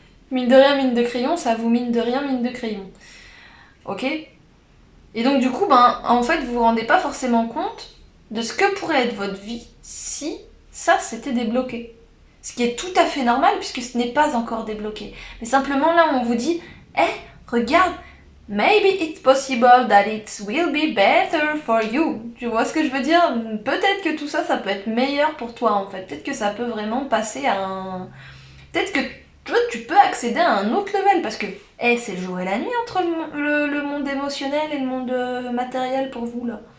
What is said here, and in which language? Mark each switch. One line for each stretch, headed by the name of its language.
French: Mine de rien, mine de crayon, ça vous mine de rien, mine de crayon. Ok ? Et donc du coup, en fait, vous vous rendez pas forcément compte de ce que pourrait être votre vie si ça s'était débloqué. Ce qui est tout à fait normal puisque ce n'est pas encore débloqué. Mais simplement là, on vous dit, regarde,
English: maybe it's possible that it will be better for you.
French: Tu vois ce que je veux dire ? Peut-être que tout ça, ça peut être meilleur pour toi en fait. Peut-être que ça peut vraiment passer à un... Peut-être que tu peux accéder à un autre level parce que c'est le jour et la nuit entre le monde émotionnel et le monde matériel pour vous là.